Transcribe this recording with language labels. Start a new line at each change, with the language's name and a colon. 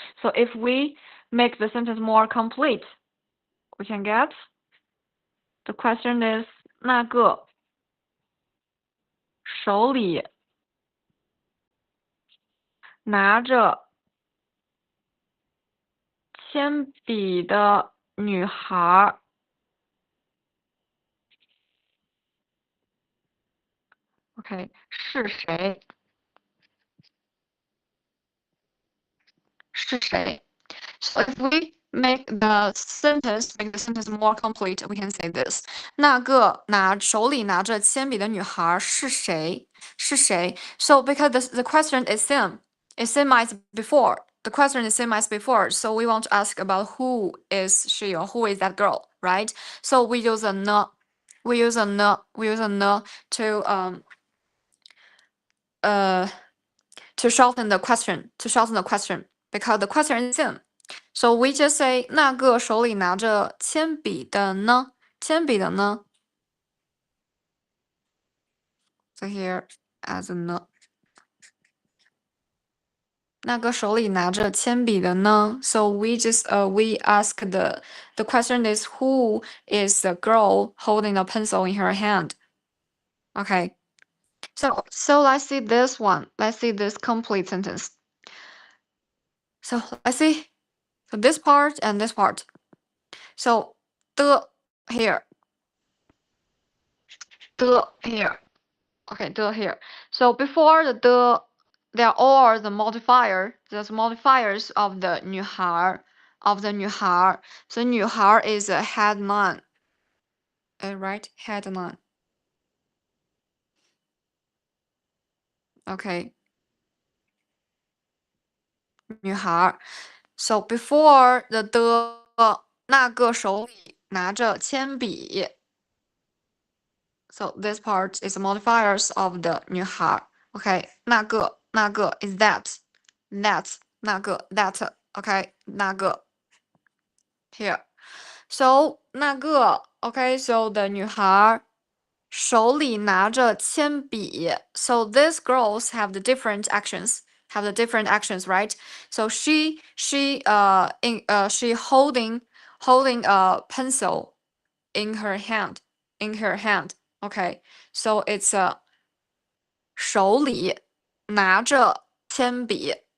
English: So if we make the sentence more complete, we can get the question is
Chinese: 那个手里拿着铅笔的女孩
English: OK
Chinese: 是谁？
English: So if we make the sentence more complete, we can say this.
Chinese: 那个手里拿着铅笔的女孩是谁？
English: So because the question is same as before. The question is same as before. So we want to ask about who is she or who is that girl, right? So we use a 呢 to shorten the question. Because the question is same. So we just say
Chinese: 那个手里拿着铅笔的呢？
English: So here as a 呢。
Chinese: 那个手里拿着铅笔的呢？
English: So we just we ask the question is who is the girl holding a pencil in her hand? Okay. So let's see this one. Let's see this complete sentence. So let's see. So this part and this part. So the here. The here. Okay, the here. So before the there are the modifier. There's modifiers of the 女孩 of the 女孩. So 女孩 is a head noun. Right? Head noun. Okay.
Chinese: 女孩.
English: So before the
Chinese: 那个手里拿着铅笔.
English: So this part is modifiers of the 女孩. Okay, 那个 is that. That 那个 that. Okay, 那个 here. So 那个 okay, so the 女孩手里拿着铅笔. So these girls have the different actions. Have the different actions, right? So she holding a pencil in her hand. Okay, so it's
Chinese: 手里拿着铅笔。